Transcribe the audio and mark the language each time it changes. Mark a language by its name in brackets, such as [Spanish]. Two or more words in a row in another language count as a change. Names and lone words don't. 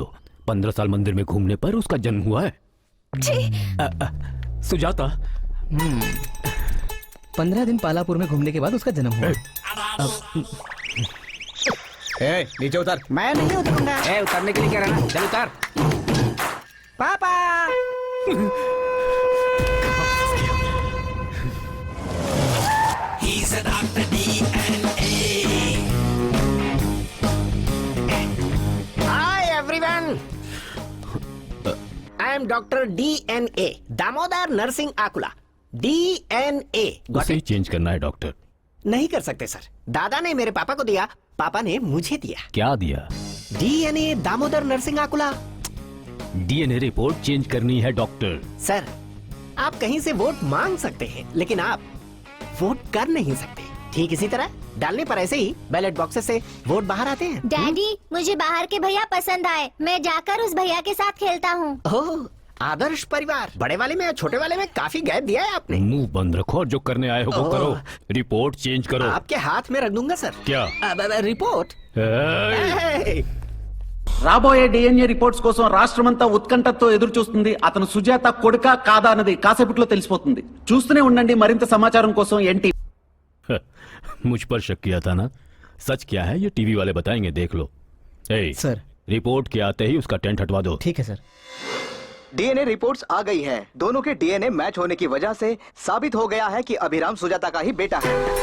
[Hindi] 15 साल मंदिर में घूमने पर उसका जन्म हुआ है। सुजाता। 15 दिन पालापुर में घूमने के बाद उसका जन्म हुआ। नीचे उतर। मैं नहीं उतरूंगा। उतरने के लिए क्या रहना, चल उतर। पापा [English] He's a Dr. DNA. Hi everyone. I am Dr. [Hindi] DNA, दामोदर नरसिंह आकुला। DNA। उसे ही चेंज करना है डॉक्टर। नहीं कर सकते सर। दादा ने मेरे पापा को दिया, पापा ने मुझे दिया। क्या दिया? DNA दामोदर नरसिंह आकुला। [English] DNA report change [Hindi] करनी है डॉक्टर। सर, आप कहीं से वोट मांग सकते हैं, लेकिन आप वोट कर नहीं सकते। ठीक इसी तरह डालने पर ऐसे ही [English] ballot boxes [Hindi] से वोट बाहर आते हैं। डैडी, मुझे बाहर के भैया पसंद आए, मैं जाकर उस भैया के साथ खेलता हूँ। ओह, आदर्श परिवार। बड़े वाले में और छोटे वाले में काफी गैप दिया है आपने। मुंह बंद रखो और जो करने आए हो वो करो। [English] report change [Hindi] करो। आपके हाथ में रख दूंगा सर। क्या? रिपोर्ट? [Telugu] రాబోయే [English] DNA reports [Telugu] కోసం రాష్ట్రమంతా ఉత్కంఠతో ఎదురు చూస్తుంది. అతను సుజాత కొడుకా కాదా అన్నది కాసేపట్లో తెలిసిపోతుంది. చూస్తూనే ఉండండి మరింత సమాచారం కోసం ఎన్టీ। [Hindi] मुझ पर शक किया था ना? सच क्या है ये टीवी वाले बताएंगे, देख लो। सर, रिपोर्ट के आते ही उसका टेंट हटवा दो। ठीक है सर। [English] DNA reports [Hindi] आ गई हैं। दोनों के डीएनए मैच होने की वजह से साबित हो गया है कि अभिराम सुजाता का ही बेटा है।